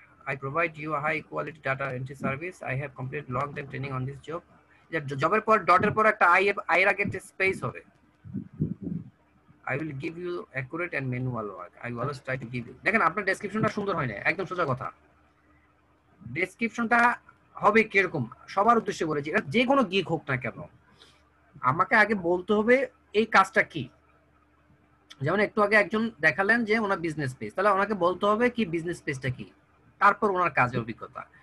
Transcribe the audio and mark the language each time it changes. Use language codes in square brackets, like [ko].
[en] I provide you a high quality data entry service. I have completed long time training on this job. [bn] জবের পর ডটের পর একটা I এর আগে একটা স্পেস হবে। [en] I will give you accurate and manual work. I always try to give you. [bn] দেখেন আপনার ডেসক্রিপশনটা সুন্দর হয় না, একদম সোজা কথা। ডেসক্রিপশনটা হবে কিরকম, সবার উদ্দেশ্যে বলেছি, এটা যে কোনো গিগ হোক না কেন, আমাকে আগে বলতে হবে এই কাজটা কি। যেমন একটু আগে একজন দেখালেন যে ওনার বিজনেস পেজ, তাহলে ওনাকে বলতে হবে কি বিজনেস পেজটা কি, তারপর ওনার কাজের অভিজ্ঞতা।